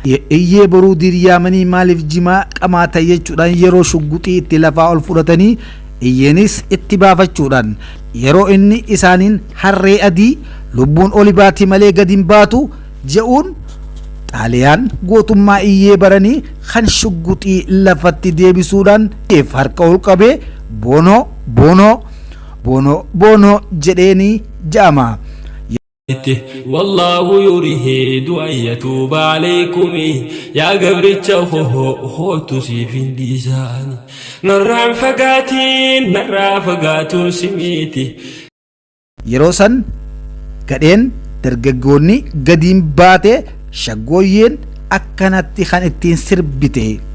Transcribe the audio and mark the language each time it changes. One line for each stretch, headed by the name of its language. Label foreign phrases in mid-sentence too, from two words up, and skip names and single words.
Oromo: Iyyee Baruu Diirii yaamanii, "Maaliif jimaa qamaata?" jechuudhaan yeroo shugguxii itti lafaa ol fudhatanii, Iyyeenis itti baafachuudhaan yeroo inni isaaniin, "Harree adii lubbuun oli baati malee gadi hin baatu," je'uun Xaaliyaan gootummaa Iyyee baranii kan shugguxii lafatti deebisuudhaan Iyyeef harka ol qabee,
Italian: "Boonoo, boonoo, boonoo, boonoo,"
Oromo: jedheeni ja'ama. Itti,
Arabic: "والله يريد أن يتوب عليكم."
Oromo: Yaa gabricha koo, hootu siif hin dhiisaan. Narraan fagaatiin, narraa fagaatuun si miti. Yeroo san gadheen dargaggoonni gadiin baate shaggooyyeen akkanatti kan ittiin sirbite.